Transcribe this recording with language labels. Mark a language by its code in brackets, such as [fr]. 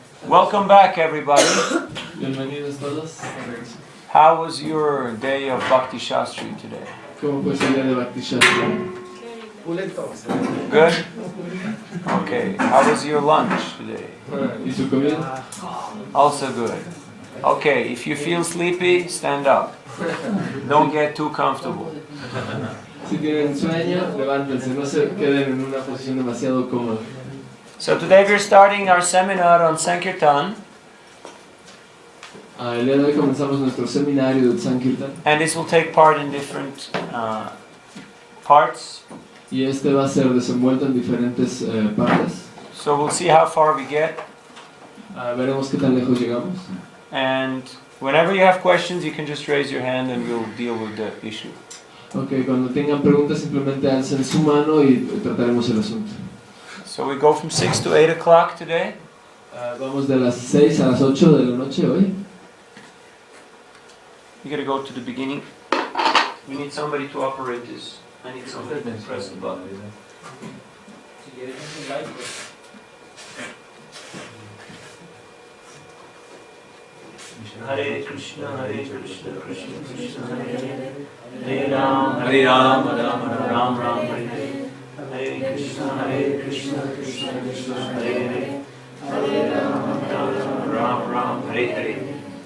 [en] Welcome back, everybody. [es] Bienvenidos todos. [en] How was your day of Bhakti Shastri today? [es] ¿Cómo fue el día de Bhakti Shastri? [en] Good? Okay. How was your lunch today? [es] ¿Y su comida? [en] Also good. Okay, if you feel sleepy, stand up. Don't get too comfortable. [es] Si tienen sueño, levántense, no se queden en una posición demasiado cómoda. [en] So today we're starting our seminar on Sankirtan. [es] El día de hoy comenzamos nuestro seminario de Sankirtan. [en] And this will take part in different parts. [es] Y este va a ser desenvuelto en diferentes partes. [en] So we'll see how far we get. [es] Veremos qué tan lejos llegamos. [en] And whenever you have questions, you can just raise your hand and we'll deal with the issue. [es] Okay, cuando tengan preguntas simplemente alcen su mano y trataremos el asunto. [en] So we go from 6 to 8 o'clock today. [es] Vamos de las 6 a las 8 de la noche hoy. [en] You gotta go to the beginning. We need somebody to operate this. I need somebody to press the button. [sa] Hare Krishna Krishna Krishna Hare Hare Hare Ram Ram Ram Hare Hare Hare Krishna Krishna Krishna Hare Hare Hare Ram Ram Hare Hare.